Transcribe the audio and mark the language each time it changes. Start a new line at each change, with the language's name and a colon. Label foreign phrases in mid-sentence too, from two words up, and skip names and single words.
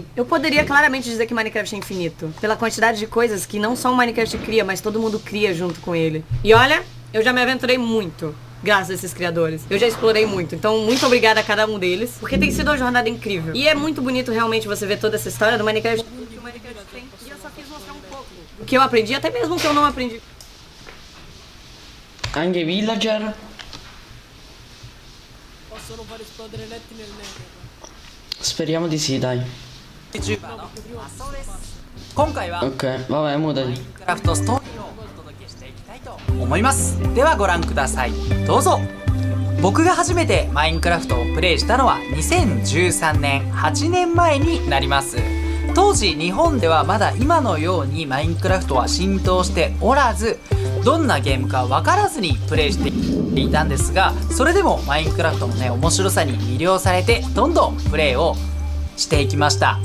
Portuguese: Eu poderia claramente dizer que Minecraft é infinito. Pela quantidade de coisas que não só o Minecraft cria, mas todo mundo cria junto com ele. E olha, eu já me aventurei muito. Graças a esses criadores. Eu já explorei muito. Então, muito obrigada a cada um deles. Porque tem sido uma jornada incrível. E é muito bonito realmente você ver toda essa história do Minecraft. Que o Minecraft tem. E eu só quis mostrar um pouco. O que eu aprendi, até mesmo o que eu não aprendi.
Italian: Anche villager? Possono far esplodere letti nel Nether. Speriamo di sì, dai. Ok, vabbè, mutati.
Japanese: 思います。ではご覧ください。どうぞ。僕が初めてマインクラフトをプレイしたのは2013年8年前になります。当時日本ではまだ今のようにマインクラフトは浸透しておらず、どんなゲームか分からずにプレイしていたんですが、それでもマインクラフトのね面白さに魅了されてどんどんプレイをしていきました。